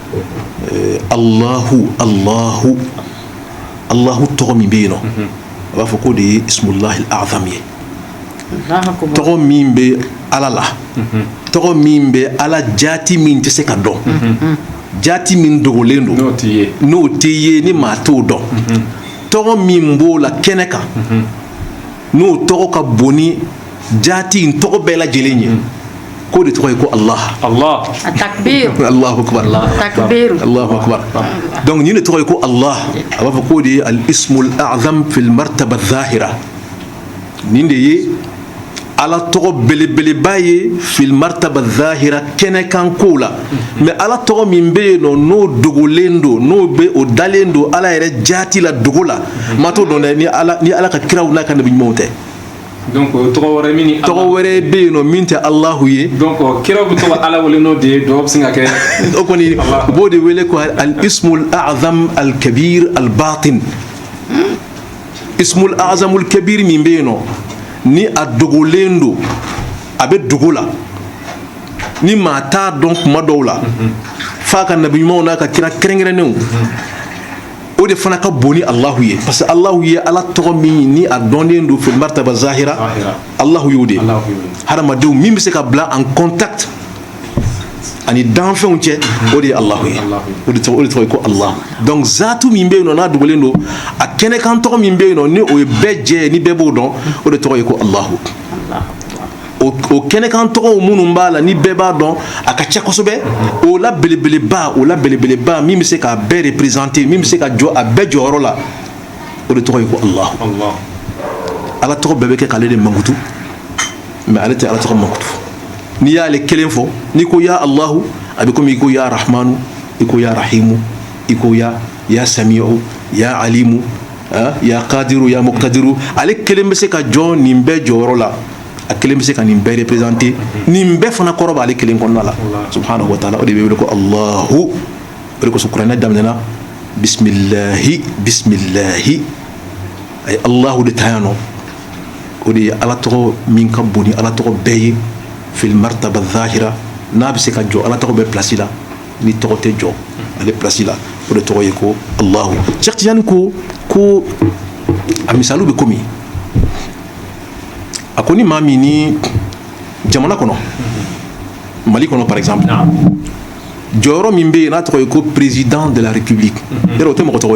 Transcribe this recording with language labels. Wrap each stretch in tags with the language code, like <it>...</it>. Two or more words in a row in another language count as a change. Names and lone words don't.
<bm>Allahu tɔgɔ min bɛ yen nɔ a b'a fɔ k'o de ye</bm> <ar>ismullahil a'zam</ar> <bm>ye tɔgɔ min bɛ ala la tɔgɔ min bɛ ala jati min tɛ se ka dɔn jati min dogolen don n'o tɛ ye ni maa t'o dɔn tɔgɔ min b'o la kɛnɛ kan n'o tɔgɔ ka bon ni jati in tɔgɔ bɛɛ lajɛlen ye k'o de tɔgɔ ye ko Allah. Takbir.</bm> <ar>Allahu akbar.</ar> <bm>Takbir.</bm> <ar>Allahu akbar.</ar> <bm>donc nin de tɔgɔ ye ko Allah a b'a fɔ k'o de ye</bm> <ar>al ismul a'zam fil martaba zahira</ar> <bm>nin de ye ala tɔgɔ belebeleba ye</bm> <ar>fil martaba zahira</ar> <bm>kɛnɛ kan kow la mais ala tɔgɔ min bɛ yen nɔ n'o dogolen don n'o bɛ o dalen don ala yɛrɛ jati la dogo la maa t'o dɔn dɛ ni ala ka kiraw n'a ka nabi ɲumanw tɛ. donc tɔgɔ wɛrɛ min ni tɔgɔ wɛrɛ bɛ yen nɔ min tɛ Allahu ye. donc kiraw bɛ tɔgɔ ala wele n'o de ye dɔw bɛ se ka kɛ. o kɔni u b'o de wele ko</bm> <ar>al ismul a'zam al kabir al batin ismul a'zamul kabir</ar> <bm>min bɛ yen nɔ ni a dogolen don a bɛ dogo la ni maa t'a dɔn kuma dɔw la f'a ka nabi ɲumanw n'a ka kira kɛrɛnkɛrɛnnenw o de fana ka bon ni Allahu ye parce que Allahu ye ala tɔgɔ min ni a dɔnnen don</bm> <ar>fil martaba zahira</ar> <bm>Allahu y'o de hadamadenw min bɛ se ka bila</bm> <fr>en contact</fr> <bm>ani danfɛnw cɛ o de ye Allahu ye o de tɔgɔ ye ko Allah donc zatu min bɛ yen nɔ n'a dogolen don a kɛnɛkan tɔgɔ min bɛ yen nɔ ni o ye bɛɛ jɛ ye ni bɛɛ b'o dɔn o de tɔgɔ ye ko Allahu o kɛnɛkan tɔgɔw minnu b'a la ni bɛɛ b'a dɔn a ka ca kosɛbɛ o la belebeleba min bɛ se k'a bɛɛ représenter min bɛ se ka jɔ a bɛɛ jɔyɔrɔ la o de tɔgɔ ye ko Allahu ala tɔgɔ bɛɛ bɛ kɛ k'ale de mankutu mais ale tɛ ala tɔgɔ mankutu n'i y'ale kelen fɔ n'i ko</bm> <ar>ya Allahu</ar> <bm>a bɛ komi i ko</bm> <ar>ya Rahmanu</ar> <bm>i ko</bm> <ar>ya Rahimu</ar> <bm>i ko</bm> <ar>ya Sami'u ya Alimu ya Qadiru ya Muqtadiru</ar> <bm>ale kelen bɛ se ka jɔ nin bɛɛ jɔyɔrɔ la a kelen bɛ se ka nin bɛɛ représenter nin bɛɛ fana kɔrɔ b'ale kelen kɔnɔna la</bm> <ar>subhanahu wa ta'ala</ar> <bm>o de bɛ wele ko Allahu o de kosɔn kuranɛ daminɛna bismillahi a ye Allahu de ta yan nɔ o de ye ala tɔgɔ min ka bon ni ala tɔgɔ bɛɛ ye</bm> <ar>fil martaba zahira</ar> <bm>n'a bɛ se ka jɔ ala tɔgɔ bɛ place la ni tɔgɔ tɛ jɔ ale place la o de tɔgɔ ye ko Allahu. Cheikh Tidiane ko a misaliw bɛ komi a ko ni maa min ni jamana kɔnɔ Mali kɔnɔ</bm> <fr>par exemple</fr> <bm>jɔyɔrɔ min bɛ yen n'a tɔgɔ ye ko</bm> <fr>président de la république</fr> <bm>yɛrɛ o tɛ mɔgɔ tɔgɔ</bm>